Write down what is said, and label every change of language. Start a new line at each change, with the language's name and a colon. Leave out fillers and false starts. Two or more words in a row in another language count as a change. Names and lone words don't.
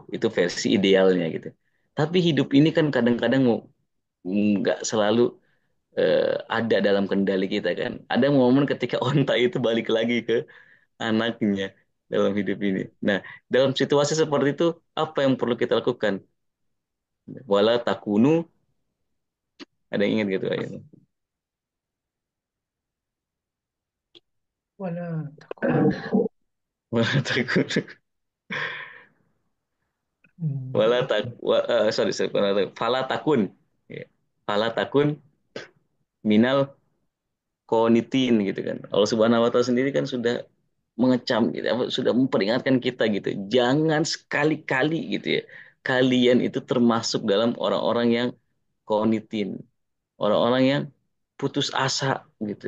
Indonesian: Itu versi idealnya gitu. Tapi hidup ini kan kadang-kadang nggak selalu ada dalam kendali kita kan. Ada momen ketika onta itu balik lagi ke anaknya dalam hidup ini. Nah, dalam situasi seperti itu, apa yang perlu kita lakukan?
Arabic: ولا تكونوا,
Indonesian: ada yang ingat gitu ayat.
Arabic: ولا تكن. ولا تكونوا. Hmm.
English: Sorry, sorry,
Arabic: فلا تكن. Ya. فلا تكن من القانطين
Indonesian: gitu kan. Allah
Arabic: سبحانه وتعالى
Indonesian: sendiri kan sudah mengecam gitu, sudah memperingatkan kita gitu. Jangan sekali-kali gitu ya. Kalian itu termasuk dalam orang-orang yang konitin, orang-orang yang putus asa gitu.